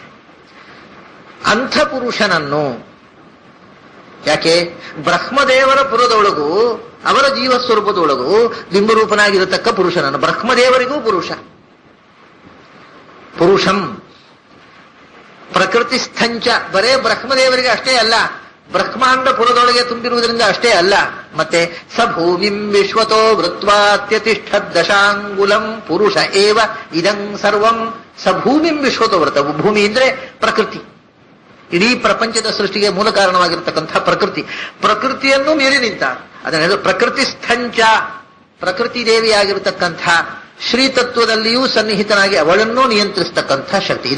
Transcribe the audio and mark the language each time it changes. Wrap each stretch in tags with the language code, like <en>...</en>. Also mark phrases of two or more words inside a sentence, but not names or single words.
<kn>ಅಂಥ ಪುರುಷನನ್ನು ಯಾಕೆ ಬ್ರಹ್ಮದೇವರ ಪುರದೊಳಗೂ ಅವರ ಜೀವಸ್ವರೂಪದೊಳಗೂ ಬಿಂಬರೂಪನಾಗಿರತಕ್ಕ ಪುರುಷನನ್ನು, ಬ್ರಹ್ಮದೇವರಿಗೂ ಪುರುಷ</kn> <sa>ಪುರುಷಂ ಪ್ರಕೃತಿಸ್ಥಂಚ.</sa> <kn>ಬರೇ ಬ್ರಹ್ಮದೇವರಿಗೆ ಅಷ್ಟೇ ಅಲ್ಲ, ಬ್ರಹ್ಮಾಂಡ ಪುರದೊಳಗೆ ತುಂಬಿರುವುದರಿಂದ ಅಷ್ಟೇ ಅಲ್ಲ, ಮತ್ತೆ</kn> <sa>ಸ ಭೂಮಿಂ ವಿಶ್ವತೋ ವೃತ್ವಾತ್ಯತಿಷ್ಠ ದಶಾಂಗುಲಂ ಪುರುಷ ಏವ ಇದಂ ಸರ್ವಂ. ಸ ಭೂಮಿಂ ವಿಶ್ವತೋ ವೃತ.</sa> <kn>ಭೂಮಿ ಅಂದ್ರೆ ಪ್ರಕೃತಿ, ಇಡೀ ಪ್ರಪಂಚದ ಸೃಷ್ಟಿಗೆ ಮೂಲ ಕಾರಣವಾಗಿರ್ತಕ್ಕಂಥ ಪ್ರಕೃತಿ. ಪ್ರಕೃತಿಯನ್ನು ಮೀರಿ ನಿಂತ ಅದನ್ನ ಪ್ರಕೃತಿಸ್ಥಂಚ. ಪ್ರಕೃತಿ ದೇವಿಯಾಗಿರ್ತಕ್ಕಂಥ ಶ್ರೀತತ್ವದಲ್ಲಿಯೂ ಸನ್ನಿಹಿತನಾಗಿ ಅವಳನ್ನೂ ನಿಯಂತ್ರಿಸತಕ್ಕಂಥ ಶಕ್ತಿ.</kn>